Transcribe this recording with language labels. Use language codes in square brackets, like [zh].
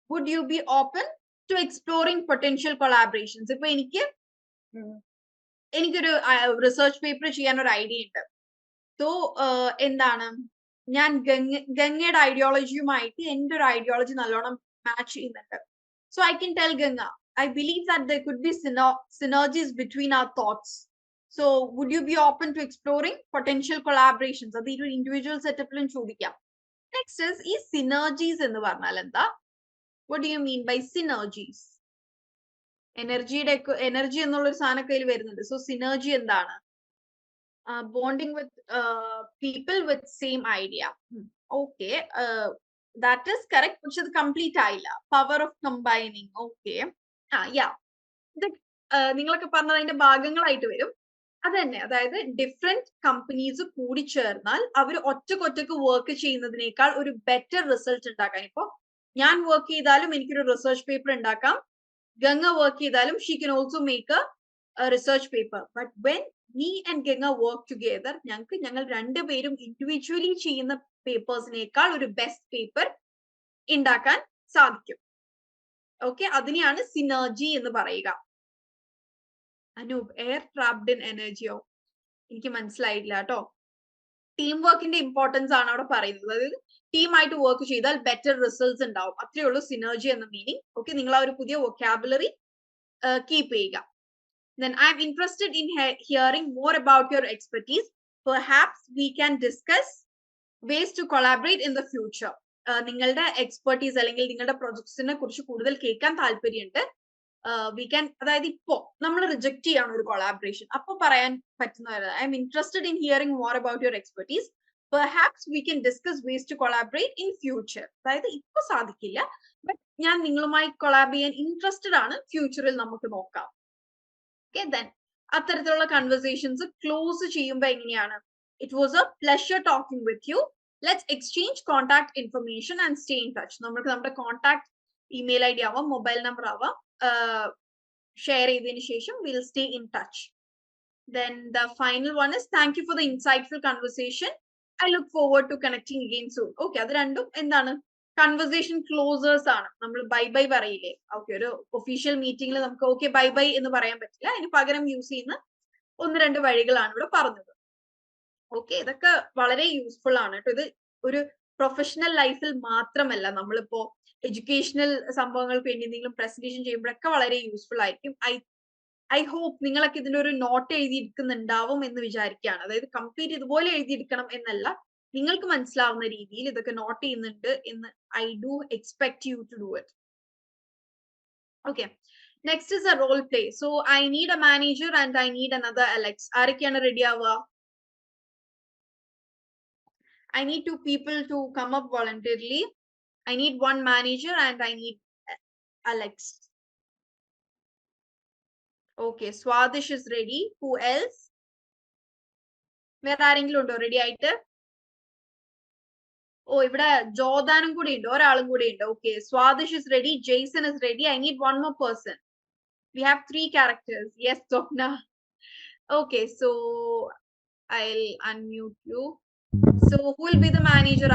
[en] Would you be open to exploring potential collaborations? [ml] ഇപ്പൊ എനിക്കൊരു research paper ചെയ്യാൻ ഒരു ഐഡിയ ഉണ്ട്. സോ എന്താണ്, ഞാൻ ഗംഗയുടെ ഐഡിയോളജിയുമായിട്ട് എന്റെ ഒരു ഐഡിയോളജി നല്ലോണം മാച്ച് ചെയ്യുന്നുണ്ട്. [en] So I can tell Ganga, I believe that there could be synergies between our thoughts. So would you be open to exploring potential collaborations? That is individual setup [ml] il chodikam. [en] Next is synergies [ml] ennu parnal enda. [en] What do you mean by synergies? Energy [ml] ennulla oru saana kayil varunundu. [en] So synergy [ml] endana? [en] Bonding with people with same idea. Okay, that is correct, which is complete [ml] aayilla. [en] Power of combining. Okay. [ml] Yeah, ഇത് നിങ്ങളൊക്കെ പറഞ്ഞത് അതിന്റെ ഭാഗങ്ങളായിട്ട് വരും. അത് തന്നെ, അതായത് different companies കൂടി ചേർന്നാൽ അവർ ഒറ്റക്കൊറ്റക്ക് വർക്ക് ചെയ്യുന്നതിനേക്കാൾ ഒരു ബെറ്റർ റിസൾട്ട് ഉണ്ടാക്കാൻ. ഇപ്പൊ ഞാൻ വർക്ക് ചെയ്താലും എനിക്കൊരു റിസർച്ച് പേപ്പർ ഉണ്ടാക്കാം, ഗംഗ വർക്ക് ചെയ്താലും [en] She can also make a research paper. But when me and Ganga work together, [ml] ഞങ്ങൾ രണ്ടുപേരും ഇൻഡിവിജ്വലി ചെയ്യുന്ന പേപ്പേഴ്സിനേക്കാൾ ഒരു ബെസ്റ്റ് പേപ്പർ ഉണ്ടാക്കാൻ സാധിക്കും. ഓക്കെ, അതിനെയാണ് സിനർജി എന്ന് പറയുക. Anoop, [en] Air trapped in എനർജിയോ? [ml] എനിക്ക് മനസ്സിലായില്ല കേട്ടോ. ടീം വർക്കിന്റെ ഇമ്പോർട്ടൻസ് ആണ് അവിടെ പറയുന്നത്. അതായത് ടീമായിട്ട് വർക്ക് ചെയ്താൽ ബെറ്റർ റിസൾട്ട്സ് ഉണ്ടാവും. അത്രേ ഉള്ളൂ സിനർജി എന്ന മീനിങ്. ഓക്കെ, നിങ്ങൾ ആ ഒരു പുതിയ വൊക്കാബുലറി കീപ്പ് ചെയ്യുക. [en] Then I'm interested in hearing more about your expertise. Perhaps we can discuss ways to collaborate in the future. [ml] നിങ്ങളുടെ എക്സ്പെർട്ടീസ് അല്ലെങ്കിൽ നിങ്ങളുടെ പ്രൊജക്ട്സിനെ കുറിച്ച് കൂടുതൽ കേൾക്കാൻ താല്പര്യമുണ്ട്. [en] we can, [ml] അതായത് ഇപ്പോ നമ്മൾ റിജക്ട് ചെയ്യാണ് ഒരു കൊളാബറേഷൻ, അപ്പൊ പറയാൻ പറ്റുന്നവർ [en] I am interested in hearing more about your expertise. Perhaps we can discuss ways to collaborate in future. [ml] അതായത് ഇപ്പൊ സാധിക്കില്ല, ബട്ട് ഞാൻ നിങ്ങളുമായി കൊളാബ് ചെയ്യാൻ ഇൻട്രസ്റ്റഡ് ആണ്, ഫ്യൂച്ചറിൽ നമുക്ക് നോക്കാം. [en] Okay, then [ml] അത്തരത്തിലുള്ള കൺവെർസേഷൻസ് ക്ലോസ് ചെയ്യുമ്പോൾ എങ്ങനെയാണ്? [en] It was a pleasure talking with you. Let's exchange contact information and stay in touch. [ml] നമുക്ക് നമ്മുടെ കോൺടാക്ട് ഇമെയിൽ ഐ ഡി ആവാം, മൊബൈൽ നമ്പർ ആവാം, ഷെയർ ചെയ്തതിനു ശേഷം [en] Will stay in touch. Then the final one is thank you for the insightful conversation. I look forward to connecting again soon. [ml] Okay, അത് രണ്ടും എന്താണ്? Conversation closers ആണ്. നമ്മൾ bye bye പറയില്ലേ? ഓക്കെ, ഒരു ഒഫീഷ്യൽ മീറ്റിംഗിൽ നമുക്ക് ഓക്കെ ബൈ ബൈ എന്ന് പറയാൻ പറ്റില്ല. അതിന് പകരം യൂസ് ചെയ്യുന്ന 1-2 വഴികളാണ് ഇവിടെ പറഞ്ഞത്. ഓക്കെ, ഇതൊക്കെ വളരെ യൂസ്ഫുൾ ആണ് കേട്ടോ. ഇത് ഒരു പ്രൊഫഷണൽ ലൈഫിൽ മാത്രമല്ല, നമ്മളിപ്പോ എഡ്യൂക്കേഷണൽ സംഭവങ്ങൾക്ക് വേണ്ടി എന്തെങ്കിലും പ്രസന്റേഷൻ ചെയ്യുമ്പോഴൊക്കെ വളരെ യൂസ്ഫുൾ ആയിരിക്കും. [en] I hope [ml] നിങ്ങളൊക്കെ ഇതിന്റെ ഒരു നോട്ട് എഴുതിയെടുക്കുന്നുണ്ടാവും എന്ന് വിചാരിക്കുകയാണ്. അതായത് കംപ്ലീറ്റ് ഇതുപോലെ എഴുതിയെടുക്കണം എന്നല്ല, നിങ്ങൾക്ക് മനസ്സിലാവുന്ന രീതിയിൽ ഇതൊക്കെ നോട്ട് ചെയ്യുന്നുണ്ട് എന്ന് [en] I do expect you to do it. Okay, next is a role play. So I need a manager and I need another Alex. [ml] ആരൊക്കെയാണ് റെഡി ആവുക? [en] I need 2 people to come up voluntarily. I need 1 manager and I need Alex. Okay, Swadish is ready. Who else? [ml] വേറെ ആരെങ്കിലും ഉണ്ടോ ready ആയിട്ട്? ഓ ഇവിടെ ജോദാനും കൂടി ഉണ്ട്, ഒരാളും കൂടി ഉണ്ട്. [en] Okay, Swadish is ready, Jason is ready. I need one more person. We have 3 characters. Yes, Swapna. Okay, so I'll unmute you. So who will be the manager?